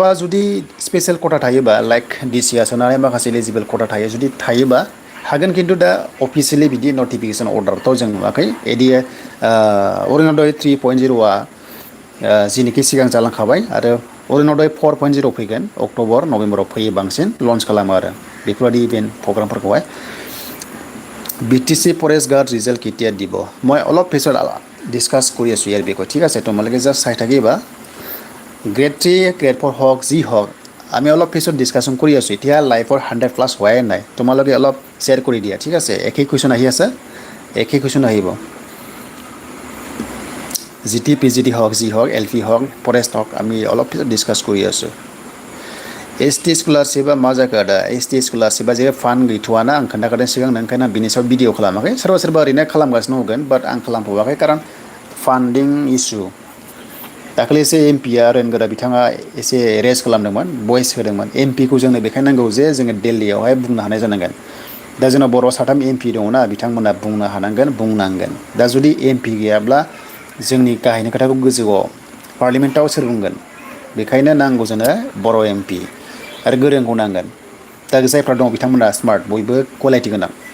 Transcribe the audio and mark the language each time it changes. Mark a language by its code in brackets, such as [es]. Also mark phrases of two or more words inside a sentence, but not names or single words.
[brx] जुदि स्पेसियेल खथा थायोबा लाइक डिसिआ सोनानै माखासे एलिजिबोल खथा थायो जुदि थायोबा हागोन खिन्थु दा अफिसियेलि बिदि नटिफिकेसन अर्डारथ' जों नुवाखै एदि अरुण'दय 3.0आ जिनिखि सिगां जालांखाबाय आरो अरुण'दय 4.0 फैगोन अक्ट'बर नभेम्बराव फैयो बांसिन लन्च खालामो आरो बेफोरबायदि इभेन्ट प्रग्रामफोरखौहाय [as] BTC ফৰেষ্ট গাৰ্ড ৰিজাল্ট কেতিয়া দিব মই অলপ পিছত ডিছকাছ কৰি আছোঁ ইয়াৰ বিষয়ে ঠিক আছে তোমালোকে জাষ্ট চাই থাকিবা গ্ৰেড 3 গ্ৰেড 4 হওক যি হওক আমি অলপ পিছত ডিছকাশ্যন কৰি আছোঁ এতিয়া লাইফৰ 100+ হোৱাই নাই তোমালোকে অলপ শ্বেয়াৰ কৰি দিয়া ঠিক আছে একেই কুৱেশ্যন আহি আছে একেই কুৱেশ্যন আহিব GT PGT হওক যি হওক LP হওক ফৰেষ্ট হওক আমি অলপ পিছত ডিছকাছ কৰি আছোঁ [brx] ST स्कलारशिपआ मा जाखो आदा ST स्कलारशिपआ जे फान्ड गैथ'वाना आं खोन्थाखादों सिगां ओंखायनो आं बिनि सायाव भिडिअ खालामाखै सोरबा सोरबा ओरैनो खालामगासिनो होगोन बाट आं खालामथ'वाखै कारन फान्डिं इसु दाखालिसो एमपिआ रेनगोरा बिथाङा एसे रेज खालामदोंमोन भइस होदोंमोन एमपिखौ जोंनो बेखायनो नांगौ जे जोङो दिल्लीयावहाय बुंनो हानाय जानांगोन दा जोंनाव बर' 3 एमपि दङना बिथांमोना बुंनो हानांगोन बुंनांगोन दा जुदि एमपि गैयाब्ला जोंनि गाहायनि खोथाखौ गोजौआव पार्लियामेन्टआव सोर बुंगोन बेखायनो नांगौ जोंनो बर' एमपि आरो गोरोंखौ नांगोन दा जायफ्रा दं बिथांमोना स्मार्ट बयबो क्वालिटि गोनां